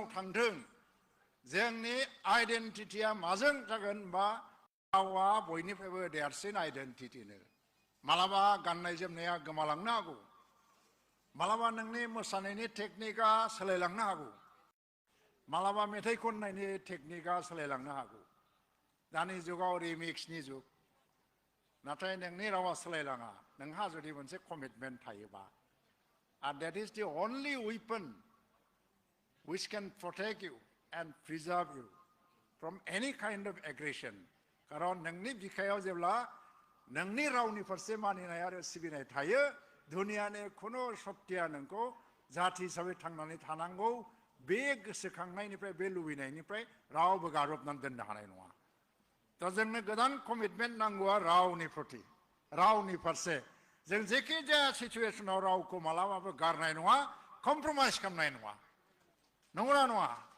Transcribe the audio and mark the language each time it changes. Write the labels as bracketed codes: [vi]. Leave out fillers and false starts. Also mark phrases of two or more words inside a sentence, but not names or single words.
[brx] थांथों जोंनि आइडेन्टिटिया माजों जागोन बा रावा बयनिफ्रायबो देरसिन आइडेन्टिटिनो मालाबा गाननाय जोमनाया गोमालांनो हागौ मालाबा नोंनि मोसानायनि टेकनिकआ सोलायलांनो हागौ मालाबा मेथाइ खननायनि टेकनिकआ सोलायलांनो हागौ दानि जुगाव रिमिक्सनि जुग नाथाय नोंनि रावा सोलायलाङा नोंहा जुदि मोनसे कमिटमेन्ट थायोबा [en] and that is the only weapon which can protect you and preserve you from any kind of aggression खारन नोंनि बिखायाव जेब्ला [brx] नोंनि रावनि फारसे मानिनाय आरो सिबिनाय थायो दुनियानि खुनु शक्तिया नोंखौ जाथि हिसाबै थांनानै थानांगौ बे गोसोखांनायनिफ्राय बे लुबैनायनिफ्राय रावबो गारबनानै दोननो हानाय नङा दा जोंनो गोदान कमिटमेन्ट नांगौआ रावनि प्रति रावनि फारसे जों जेखि जाया सिचुवेसनाव रावखौ मालाबाबो गारनाय नङा कमप्रमाइज खालामनाय नङा नंगौना नङा